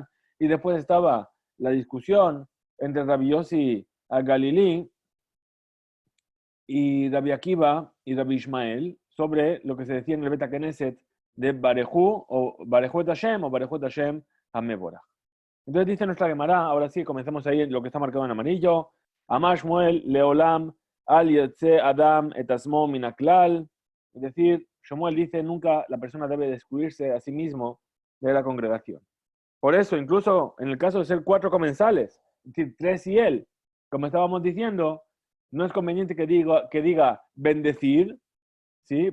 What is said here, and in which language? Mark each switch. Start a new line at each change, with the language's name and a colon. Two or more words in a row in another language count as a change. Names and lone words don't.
Spanish: Y después estaba la discusión entre Rabbi Yossi al-Galilí y Rabbi Akiva y Rabbi Ishmael sobre lo que se decía en el
Hebrew: בית כנסת
Spanish: de Barehu o
Hebrew: ברכו את ה
Spanish: o
Hebrew: ברכו את ה׳ המבורך.
Spanish: Entonces dice nuestra Gemara, ahora sí, comencemos ahí lo que está marcado en amarillo.
Hebrew: אמר שמואל לעולם אל יוציא אדם את עצמו מן הכלל.
Spanish: Es decir, Shmuel dice, nunca la persona debe excluirse a sí mismo de la congregación. Por eso, incluso en el caso de ser 4 comensales, es decir, 3 y él, como estábamos diciendo, no es conveniente que diga bendecir, ¿sí?